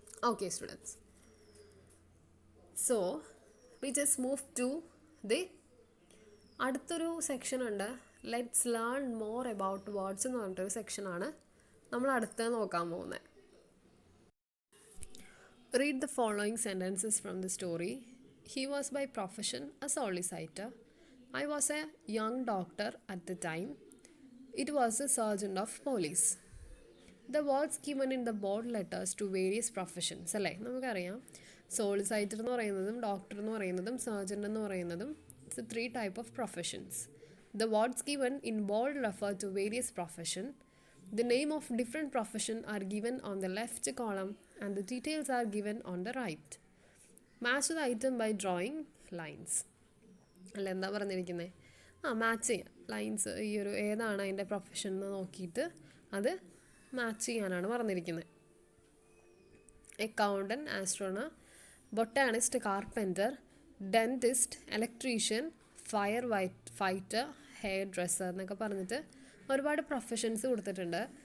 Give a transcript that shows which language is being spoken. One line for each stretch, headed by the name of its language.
English: Okay students, so we just move to the അടുത്തൊരു section ഉണ്ട്.
Malayalam: Let's learn more about words എന്ന് പറഞ്ഞിട്ടൊരു സെക്ഷനാണ് നമ്മൾ അടുത്ത് നോക്കാൻ പോകുന്നത്.
English: Read the following sentences from the story. He was by profession a solicitor. I was a young doctor at the time. It was a sergeant of police. The words given in the bold letters to various professions.
Malayalam: അല്ലേ, നമുക്കറിയാം സോളിസൈറ്റർ എന്ന് പറയുന്നതും doctor എന്ന് പറയുന്നതും surgeon എന്ന് പറയുന്നതും it's 3 type of professions.
English: The words given in bold refer to various profession. The name of different profession are given on the left column and the details are given on the right. Match the item by drawing lines.
Malayalam: അല്ല, എന്താ പറഞ്ഞിരിക്കുന്നത്? Match ചെയ്യാം. Lines ഈ ഒരു ഏതാണ് അതിൻ്റെ profession എന്ന് നോക്കിയിട്ട് അത് മാച്ച് ചെയ്യാനാണ് പറഞ്ഞിരിക്കുന്നത്. Accountant, ആസ്ട്രോണർ, botanist, carpenter, dentist, electrician, fire fighter, hair dresser എന്നൊക്കെ പറഞ്ഞിട്ട് ഒരുപാട് പ്രൊഫഷൻസ് കൊടുത്തിട്ടുണ്ട്.